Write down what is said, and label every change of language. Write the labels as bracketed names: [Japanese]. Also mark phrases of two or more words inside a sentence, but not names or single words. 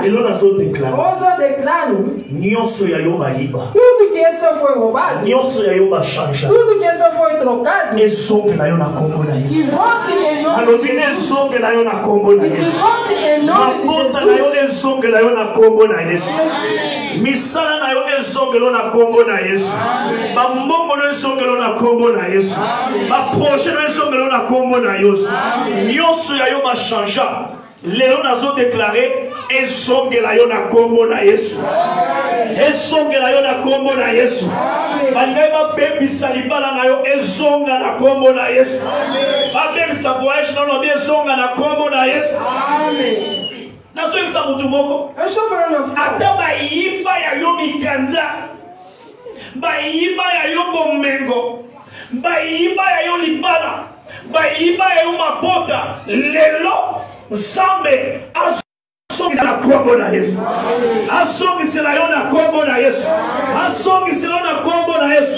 [Portuguese] Hoje eu declaro: tudo que esse céu foi roubado, tudo que esse céu foi trocado, e volte em nome de Jesus. E volte em nome de Jesus. [Lingala] Misala na yo ezongelo na kombo na Yesu. Ba mbongo no ezongelo na kombo na Yesu. Ba projet no ezongelo na kombo na Yesu. Nyonso ya yo ba changea. Lelo nazo déclarer ezongela yo na kombo na Yesu. Ezongela yo na kombo na Yesu. Bangai ba bebisa libala na yo ezonga na kombo na Yesu. Ba bebisa voyage na lo ezonga na kombo na Yesu. Amen. [Portuguese] Eu estou falando até [Lingala] baíba ya yo mikanda, baíba ya yo bomengo, baíba ya yo libala, baíba ya yo mapota, lelo zambe azonga na kombo na Yesu. Azongisela yo na kombo na Yesu. Azongisela yo na kombo na Yesu.